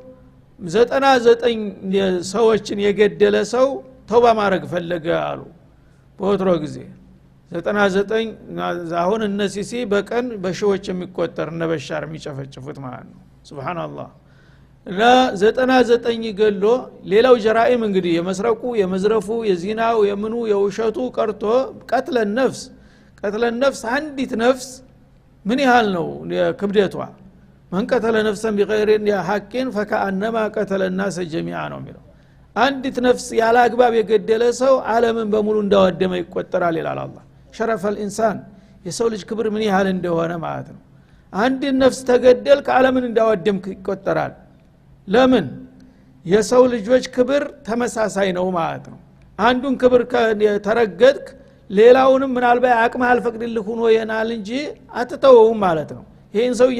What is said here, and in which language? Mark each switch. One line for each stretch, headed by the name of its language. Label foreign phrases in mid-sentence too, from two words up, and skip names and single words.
Amharic: 99 ሰዎችን የገደለ ሰው ተውባ ማድረግ ፈለገ አሉ በወትሮ ጊዜ 99 አሁን እነሲሲ በቀን በሺዎች የሚቆጠር ነበሻር የሚጨፈጭፉት ማለት ነው ሱብሃንአላህ እና 99 ገሎ ሌላው ጀራኢም እንግዲህ የመስረቁ የመዝረፉ የዚናው የምኑ የውሸቱ ቀርቶ
Arabic: قتل نفس
Amharic: አንዲት ነፍስ ምን ያህል ነው ክብደቷ
Arabic: من قتل نفسا بغير حق فكأنما قتل الناس جميعا
Amharic: ነው የሚለው አንዲት ነፍስ ያለ አግባብ የገደለ ሰው ዓለምን በሙሉ እንዳወደመ ይቆጠራል ይላል አላህ
Arabic: شرف الانسان
Amharic: የሰው ልጅ ክብር ምን ያህል እንደሆነ ማለት ነው አንድ ነፍስ ተገደል ከዓለምን እንዳወደምክ ይቆጠራል ለምን የሰው ልጆች ክብር ተመሳሳይ ነው ማለት ነው አንዱን ክብር ተረገጥክ ሌላውንም ምናልባት አቅም አልፈቅድልህ ሆኖ ይናል እንጂ አትተውም ማለት ነው ይሄን ሰው